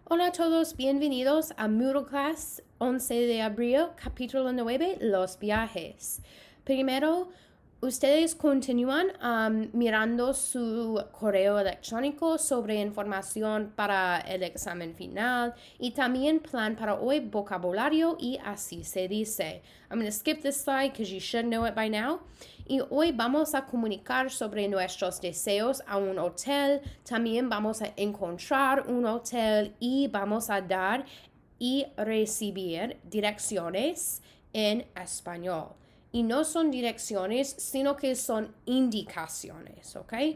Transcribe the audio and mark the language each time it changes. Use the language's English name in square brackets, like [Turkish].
[Spanish] Hola a todos, bienvenidos a Moodle Class 11 de abril, capítulo 9, los viajes. Primero, ustedes continúan mirando su correo electrónico sobre información para el examen final y también plan para hoy vocabulario y así se dice. [English] I'm going to skip this slide because you should know it by now. [Spanish] Y hoy vamos a comunicar sobre nuestros deseos a un hotel. También vamos a encontrar un hotel y vamos a dar y recibir direcciones en español. Y no son direcciones, sino que son indicaciones, ¿ok?